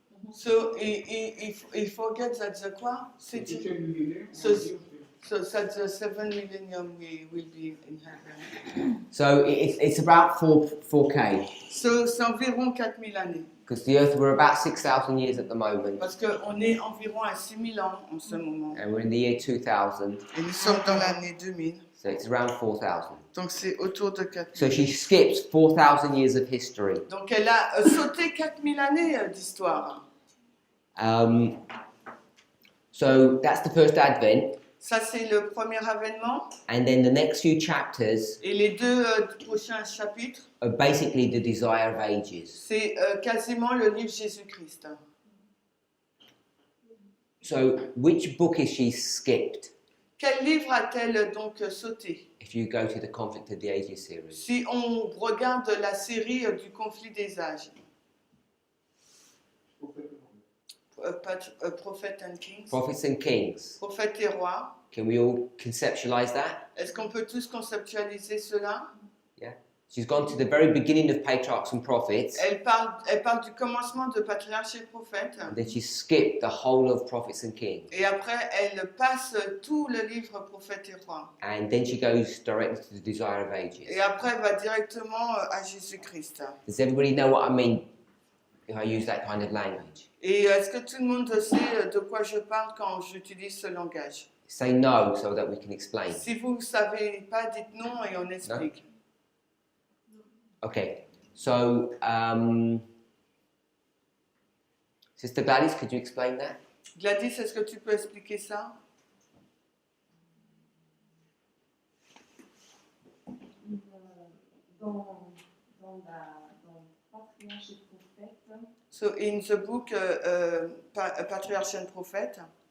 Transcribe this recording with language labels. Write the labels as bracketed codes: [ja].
[en] So he forgets that the [fr] quoi? [en] So that the 7 millennium we will be in heaven. So it's about 4K. [fr] So c'est environ 4000 années. [en] Because the earth, we're about 6,000 years at the moment. [fr] Parce qu'on est environ à 6000 ans en ce moment. [en] And we're in the year 2000. [fr] Et nous sommes dans l'année 2000. [en] So it's around 4,000. [fr] Donc c'est autour de 4000. [en] So she skips 4,000 years of history. [fr] Donc elle a sauté 4000 années d'histoire. [en] So that's the first advent. [fr] Ça, c'est le premier avènement. [en] And then the next few chapters [fr] Et les deux prochains chapitres, [en] are basically the desire of ages. [fr] c'est quasiment le livre Jésus-Christ. [en] So, which book is she skipped [fr] Quel livre a-t-elle donc sauté? [en] if you go to the Conflict of the Ages series? [fr] Si on regarde la série du conflit des âges, Prophet and Kings, [en] Prophets and Kings. [fr] Prophète et roi, [en] Can we all conceptualize that? [fr] est-ce qu'on peut tous conceptualiser cela? [en] She's gone to the very beginning of patriarchs and prophets, [fr] Elle parle du commencement de patriarche et prophète, [en] and then she skipped the whole of Prophets and Kings. [fr] et après elle passe tout le livre Prophète et roi, [en] And then she goes directly to the desire of ages. [fr] et après elle va directement à Jésus-Christ. [en] Does everybody know what I mean if I use that kind of language? [fr] Et est-ce que tout le monde sait de quoi je parle quand j'utilise ce langage? [en] Say no so that we can explain. [fr] Si vous ne savez pas, dites non et on explique. [en] Okay, so Sister Gladys, could you explain that? [fr] Gladys, est-ce que tu peux expliquer ça? Dans Patriarche et Prophète, [en] So in the book Patriarche and Prophet,